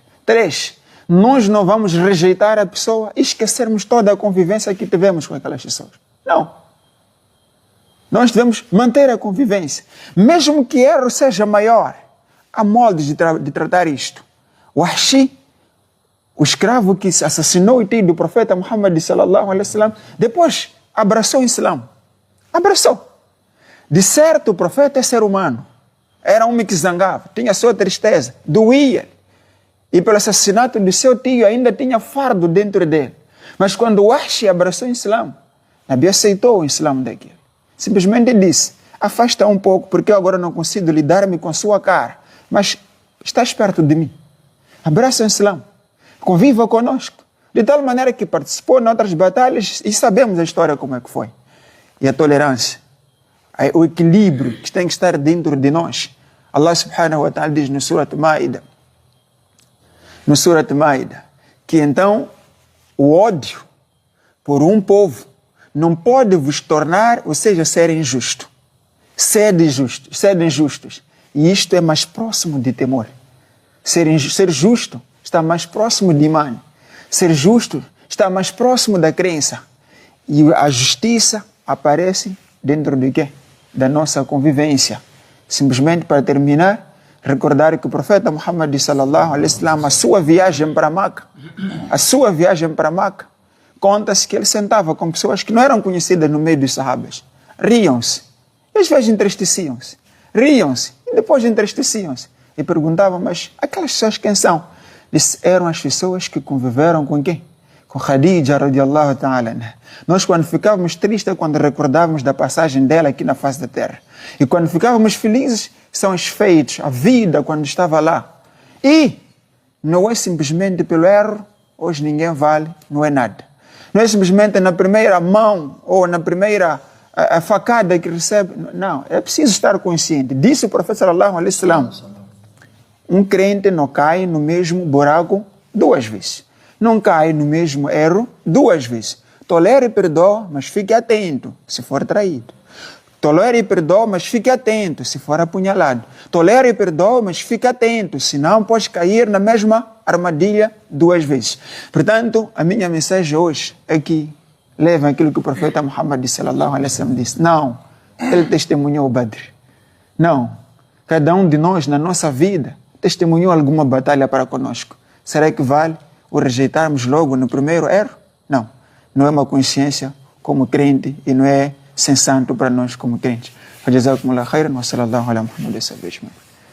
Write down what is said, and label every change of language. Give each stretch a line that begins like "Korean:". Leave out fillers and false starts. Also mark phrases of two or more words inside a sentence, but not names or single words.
Portuguese: 3, nós não vamos rejeitar a pessoa e esquecermos toda a convivência que tivemos com aquelas pessoas. Não. Nós devemos manter a convivência. Mesmo que o erro seja maior, há moldes de tratar isto. O Wahshi, o escravo que assassinou o tio do profeta Muhammad
Arabic: صلى الله عليه وسلم,
Portuguese: depois abraçou o Islã. Abraçou. De certo, o profeta é ser humano. Era um homem que zangava, tinha sua tristeza, doía. E pelo assassinato de seu tio ainda tinha fardo dentro dele. Mas quando o Wahshi abraçou o Islã, Nabi aceitou o Islã daquele. Simplesmente disse: "Afasta um pouco, porque eu agora não consigo lidar-me com sua cara. Mas estás perto de mim. Abraça o Islã. Conviva conosco." De tal maneira que participou em outras batalhas e sabemos a história como é que foi. E a tolerância, o equilíbrio que tem que estar dentro de nós.
Arabic: الله سبحانه وتعالى
Portuguese: diz no Surat Maida, que então o ódio por um povo não pode vos tornar, ou seja, ser injusto. Sede injustos. E isto é mais próximo de temor. Ser justo está mais próximo de iman. Ser justo está mais próximo da crença. E a justiça aparece dentro de quê? Da nossa convivência. Simplesmente para terminar, recordar que o profeta Muhammad
Arabic: صلى الله عليه وسلم,
Portuguese: a sua viagem para Maca, conta-se que ele sentava com pessoas que não eram conhecidas no meio dos sahabas. Riam-se. E às vezes entristeciam-se. Riam-se. E depois entristeciam-se. E perguntavam, mas aquelas pessoas quem são? Disse, eram as pessoas que conviveram com quem? Com Khadija
Arabic: رضي الله تعالى.
Portuguese: Nós quando ficávamos tristes, quando recordávamos da passagem dela aqui na face da terra. E quando ficávamos felizes, são os feitos, a vida quando estava lá. E não é simplesmente pelo erro, hoje ninguém vale, não é nada. Não é simplesmente na primeira mão ou na primeira a facada que recebe. Não, é preciso estar consciente. Disse o profeta
Arabic: صلى الله عليه وسلم,
Portuguese: um crente não cai no mesmo buraco 2 vezes. Não cai no mesmo erro 2 vezes. Tolere e perdoa, mas fique atento se for traído. Tolere e perdoa, mas fique atento se for apunhalado. Tolere e perdoa, mas fique atento, senão pode cair na mesma armadilha 2 vezes. Portanto, a minha mensagem hoje é que levem aquilo que o profeta Muhammad
Arabic: صلى الله عليه وسلم
Portuguese: disse. Não, ele testemunhou o Badr. Não, cada um de nós na nossa vida testemunhou alguma batalha para conosco. Será que vale o rejeitarmos logo no primeiro erro? Não, não é uma consciência como crente e não é sensato para nós como crentes.
Arabic: جزاكم الله خيرا وصلى الله على محمد وسلم.